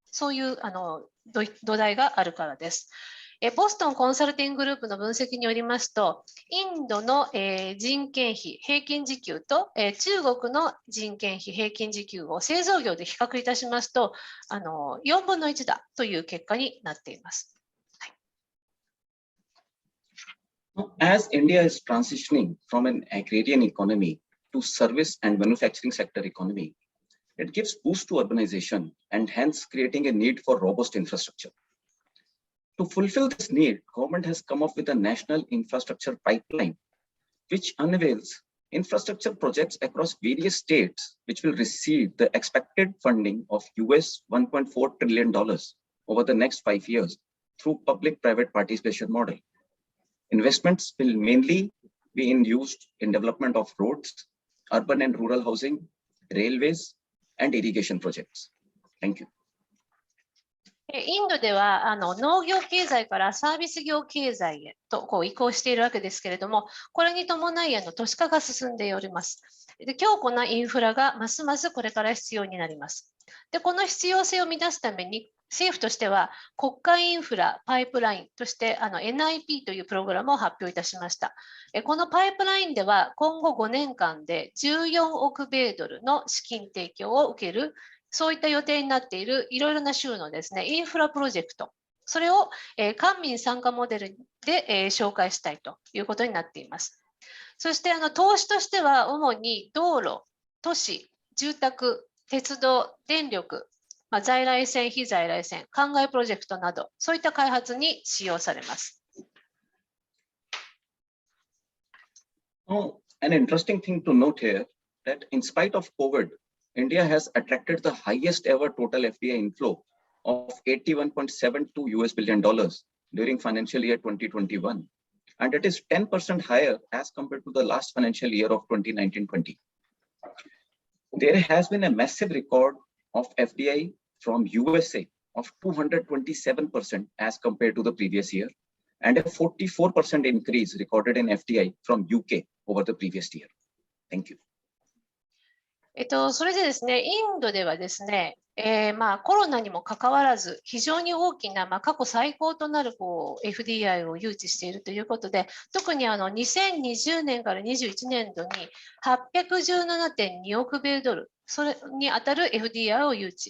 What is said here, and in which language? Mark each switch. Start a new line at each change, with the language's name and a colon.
Japanese: そういう土台があるからです。ボストンコンサルティンググループの分析によりますと、インドの人件費平均時給と中国の人件費平均時給を製造業で比較いたしますと、4分の1だという結果になっています。
English: As India is transitioning from an agrarian economy to service and manufacturing sector economy, it gives boost to urbanization and hence creating a need for robust infrastructure. To fulfill this need, government has come up with a national infrastructure pipeline, which unveils infrastructure projects across various states, which will receive the expected funding of US $1.4 trillion over the next 5 years through public-private participation model. Investments will mainly be used in development of roads, urban and rural housing, railways, and irrigation projects. Thank you.
Japanese: インドでは農業経済からサービス業経済へと移行しているわけですけれども、これに伴い都市化が進んでおります。で、強固なインフラがますますこれから必要になります。で、この必要性を満たすために、政府としては国家インフラパイプラインとしてNIP というプログラムを発表いたしました。このパイプラインでは今後5年間で14億米ドルの資金提供を受ける、そういった予定になっているいろいろな州のですね、インフラプロジェクト、それを官民参加モデルで紹介したいということになっています。そして投資としては主に道路、都市、住宅、鉄道、電力、在来線、非在来線、灌漑プロジェクトなど、そういった開発に使用されます。
English: Now, an interesting thing to note here that in spite of COVID, India has attracted the highest ever total FDI inflow of $81.72 billion during financial year 2021, and it is 10% higher as compared to the last financial year of 2019-20. There has been a massive record of FDI from USA of 227% as compared to the previous year, and a 44% increase recorded in FDI from UK over the previous year. Thank you.
Japanese: それでですね、インドではですね、コロナにもかかわらず、非常に大きな、過去最高となるFDI を誘致しているということで、特に2020年から21年度に817.2億米ドル、それに当たる FDI を誘致。